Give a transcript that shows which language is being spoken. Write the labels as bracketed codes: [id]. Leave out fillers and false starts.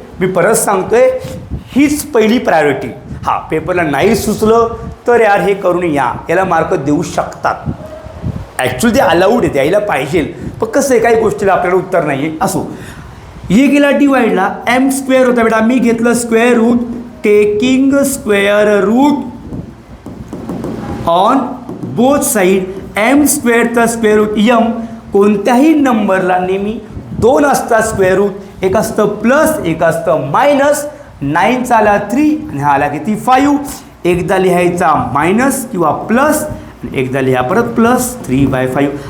[mr] मी परत सांगतोय हीच पहिली प्रायोरिटी. हा पेपरला नाही सुचलं तर यार हे करून या, याला मार्क देऊ शकतात. ॲक्च्युली ते अलाउड आहे, यायला पाहिजे. पण कसं आहे काही गोष्टीला आपल्याला उत्तर नाही आहे. असो, हे गेला डिवाइडला. m² होता बेटा, मी घेतलं square route. [en] Taking square root on both side. [mr] m² square route m. कोणत्याही नंबरला नेहमी 2 असतात स्क्वेअर रूट. एक असतं प्लस, एक असतं मायनस. 9चा आला 3 आणि हा आला किती? 5. एकदा लिहायचा मायनस किंवा प्लस, एकदा लिहा परत प्लस 3/5.